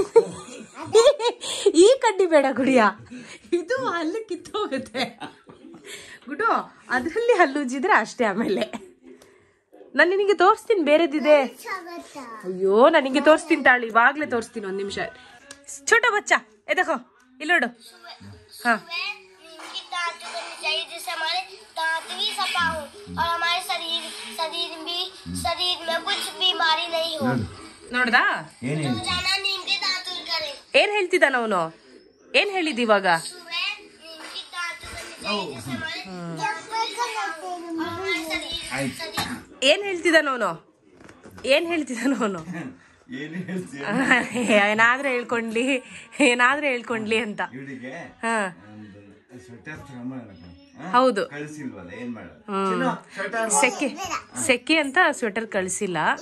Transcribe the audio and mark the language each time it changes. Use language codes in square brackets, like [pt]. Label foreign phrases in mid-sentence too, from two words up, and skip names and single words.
[kn] ಈ ಕಡ್ಡಿ ಬೇಡ ಗುಡಿಯಾ, ಇದು ಹಲ್ಲು ಕಿತ್ತೋಗುತ್ತೆ ಗುಡು. ಅದ್ರಲ್ಲಿ ಹಲ್ಲುಜ್ಜಿದ್ರೆ ಅಷ್ಟೇ. ಆಮೇಲೆ ನಾನು ನಿನಗೆ ತೋರಿಸ್ತೀನಿ, ಬೇರೆದಿದೆ. ಅಯ್ಯೋ, ನಾನು ನಿಂಗೆ ತೋರಿಸ್ತೀನಿ ತಾಳಿ, ಇವಾಗ್ಲೇ ತೋರಿಸ್ತೀನಿ. 1 ನಿಮಿಷ. [hi] छोटा बच्चा, ये देखो, ये लोडो. हाँ, जिससे हमारे दांत भी सफा हो और हमारे शरीर में कुछ बीमारी नहीं हो. [kn] ನೋಡ್ದಾ? [hi] रोजाना नीम के दातुन करें. [kn] ಏನ್ ಹೇಳ್ತಿದ್ದಾನ ಅವನು? ಏನ್ ಹೇಳಿದ್ ಇವಾಗ? [hi] सुबह नीम की दातुन चाहिए जिससे हमारे शरीर. [kn] ಏನ್ ಹೇಳ್ತಿದ್ದಾನ ಅವನು? ಏನ್ ಹೇಳ್ತಿದ್ದಾನ ಅವನು? ಏನಾದ್ರೂ ಹೇಳ್ಕೊಂಡ್ಲಿ ಅಂತ. ಹಾ, ಹೌದು. ಸೆಕೆ ಅಂತ ಸ್ವೆಟರ್ ಕಳಿಸಿಲ್ಲ.